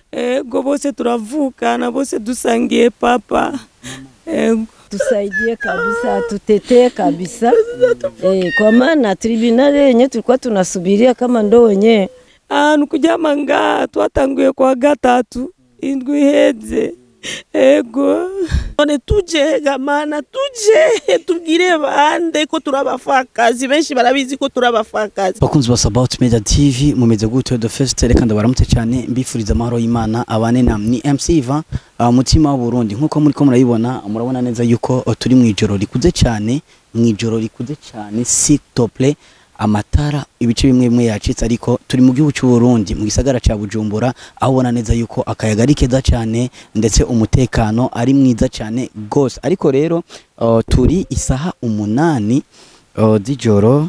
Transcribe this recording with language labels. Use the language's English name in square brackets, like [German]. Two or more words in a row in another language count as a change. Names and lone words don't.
[Rundi] ego bose turavukana, bose dusangiye papa. Ego [Swahili] tusaidie kabisa, tutetee kabisa. Kwa maana tribunali yenye tulikuwa tunasubiria kama ndo wenye [Rundi] nukujama nga twatanguye kwa gatatu indwi heze. Ego none tuje gamana tuje tubwire bande ko turabafakazi benshi barabizi ko turabafakazi. Bakunzi ba About Media TV mumeze gute [English] the first [Rundi] reka ndabaramutse cyane mbifuriza amahoro y'Imana abane namwe ni MC Ivan mutima w'Uburundi nkuko muri ko murayibona murabona neza yuko turi mu ijoro rikuze cyane [French] s'il te plaît [Rundi] amatara ibice bimwe bimwe yacitse ariko turi mu gihugu cy'u Burundi mu gisagara ca Bujumbura aho ubona neza yuko akayaga ari keza cyane ndetse umutekano ari mwiza cyane gose ariko rero turi isaha 8 z'ijoro.